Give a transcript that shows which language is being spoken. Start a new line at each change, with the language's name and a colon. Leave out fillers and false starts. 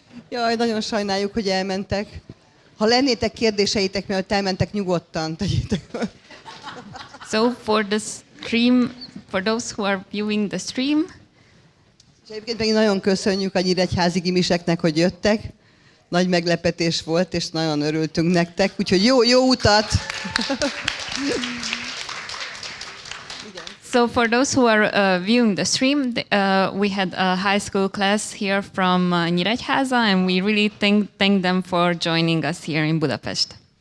Hungarian: Jaj, nagyon sajnáljuk, hogy elmentek. Ha lennétek kérdéseitek, mielőtt elmentek, nyugodtan tegyétek.
English: So for the stream, for those who are viewing the stream,
Hungarian: És egyébként pedig nagyon köszönjük a nyíregyházi gimiseknek, hogy jöttek. Nagy meglepetés volt, és nagyon örültünk nektek. Úgyhogy jó utat!
English: so for those who are viewing the stream, we had a high school class here from Nyíregyháza, and we really thank them for joining us here in Budapest.